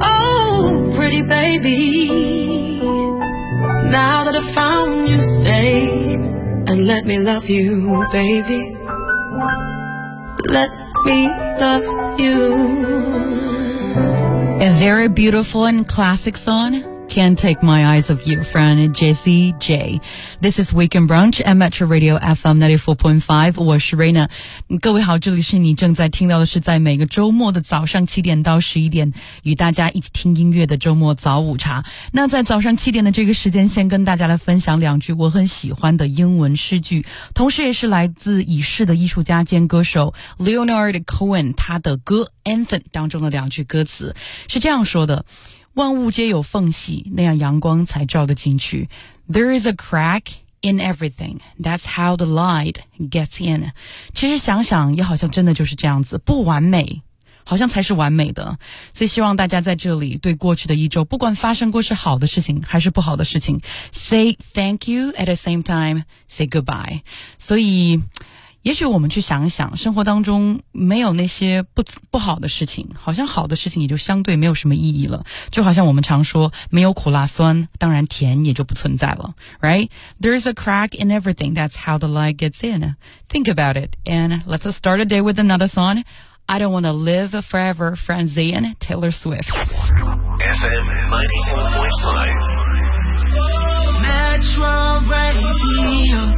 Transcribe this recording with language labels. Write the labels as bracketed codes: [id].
[en] Oh, pretty baby, now that I found you, stay and let me love you, baby. Let me love you. A very beautiful and classic song, Can't Take My Eyes Off You, from Jessie J. This is Weekend Brunch at Metro Radio FM 94.5. [zh] 我是 [en] Raina。 [zh] 各位好，这里是你正在听到的是在每个周末的早上七点到十一点与大家一起听音乐的周末早午茶。那在早上七点的这个时间，先跟大家来分享两句我很喜欢的英文诗句，同时也是来自已逝的艺术家兼歌手 Leonard Cohen 他的歌 Anthem 当中的两句歌词，是这样说的，万物皆有缝隙，那样阳光才照得进去。 [en] There is a crack in everything. That's how the light gets in. [zh] 其实想想也好像真的就是这样子，不完美好像才是完美的。所以希望大家在这里对过去的一周，不管发生过是好的事情还是不好的事情， [en] say thank you at the same time, say goodbye. [zh] 所以也许我们去想一想，生活当中没有那些不好的事情，好像好的事情也就相对没有什么意义了。就好像我们常说，没有苦辣酸，当然甜也就不存在了。 [en] Right? There's a crack in everything, that's how the light gets in. Think about it, and let's start a day with another song. I don't want to live forever, from Zayn, Taylor Swift. FM 94.5 Metro Radio.